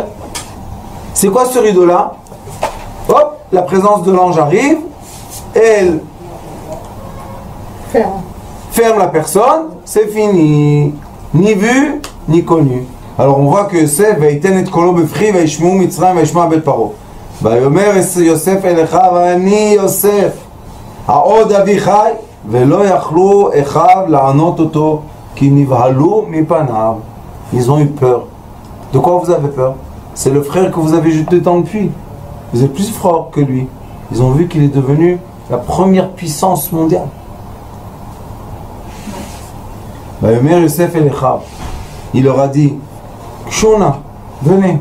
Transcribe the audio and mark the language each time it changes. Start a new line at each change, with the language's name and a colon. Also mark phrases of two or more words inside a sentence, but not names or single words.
French: C'est quoi ce rideau-là? Hop, la présence de l'ange arrive, elle ferme la personne, c'est fini. Ni vu, ni connu. Alors on voit que
Hebrew: יוסף ויתן את קלו בבכי וישמעו מצרים וישמע בית פרעה. ויאמר יוסף אל אחיו ואני יוסף העוד אבי חי ולא יכלו אחיו לענות אתו כי נבהלו מפניו.
French: Ils ont eu peur. De quoi vous avez peur? C'est le frère que vous avez jeté dans le puits. Vous êtes plus fort que lui. Ils ont vu qu'il est devenu la première puissance mondiale.
Hebrew: יוסף אל אחיו.
French: Il leur a dit, Shona, venez.